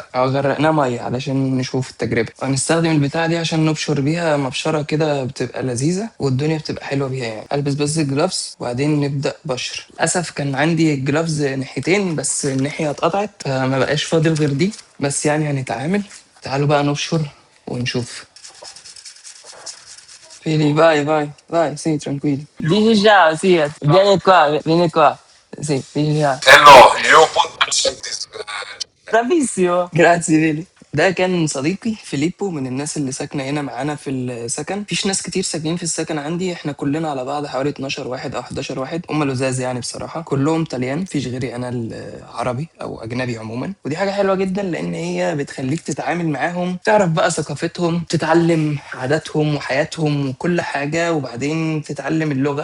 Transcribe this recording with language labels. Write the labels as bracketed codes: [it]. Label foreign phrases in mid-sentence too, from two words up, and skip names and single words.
[ar] او غرقناه ميه علشان نشوف التجربه. هنستخدم البتاعه دي عشان نبشر بيها مبشره كده، بتبقى لذيذه والدنيا بتبقى حلوه بيها يعني. البس بس الجلافز وبعدين نبدا بشر. للاسف كان عندي الجلافز ناحيتين، بس الناحيه اتقطعت فما بقاش فاضل غير دي، بس يعني هنتعامل. تعالوا بقى نبشر ونشوف. [it] Fili, vai, vai, vai, sì, tranquillo. Dici ciao, sì, vieni qua. Sì, dici ciao. [en] Hello, you put this. [it] Bravissimo. Grazie, Vili. [ar] ده كان صديقي فيليبو، من الناس اللي ساكنه هنا معانا في السكن. مفيش ناس كتير ساكنين في السكن عندي، احنا كلنا على بعض حوالي 12 واحد او 11 واحد. هم لزاز يعني بصراحه، كلهم طليان، مفيش غيري انا العربي او اجنبي عموما. ودي حاجه حلوه جدا، لان هي بتخليك تتعامل معاهم، تعرف بقى ثقافتهم، تتعلم عاداتهم وحياتهم وكل حاجه، وبعدين تتعلم اللغه.